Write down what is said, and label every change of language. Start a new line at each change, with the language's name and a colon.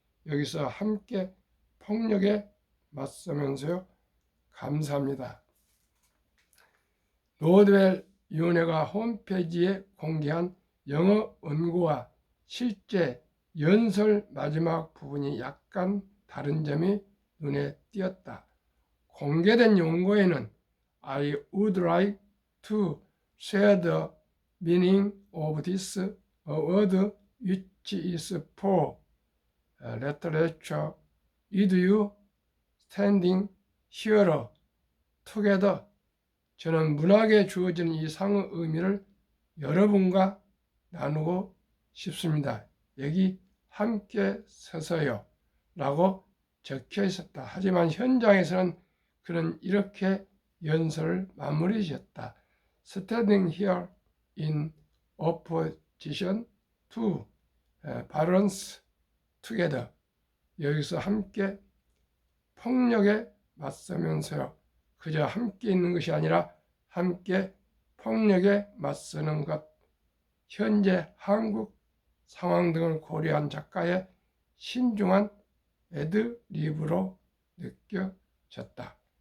Korean: 여기서 함께 폭력에 맞서면서요. 감사합니다. 노벨 위원회가 홈페이지에 공개한 영어 원고와 실제 연설 마지막 부분이 약간 다른 점이 눈에 띄었다. 공개된 원고에는
English: I would like to share the meaning of this word which is for literature with you standing here together.
Korean: 저는 문학에 주어지는 이 상의 의미를 여러분과 나누고 싶습니다. 여기 함께 서서요 라고 적혀 있었다. 하지만 현장에서는 그는 이렇게 연설을 마무리 지었다.
English: Standing here in opposition to violence together.
Korean: 여기서 함께 폭력에 맞서면서요. 그저 함께 있는 것이 아니라 함께 폭력에 맞서는 것. 현재 한국 상황 등을 고려한 작가의 신중한 애드리브로 느껴졌다.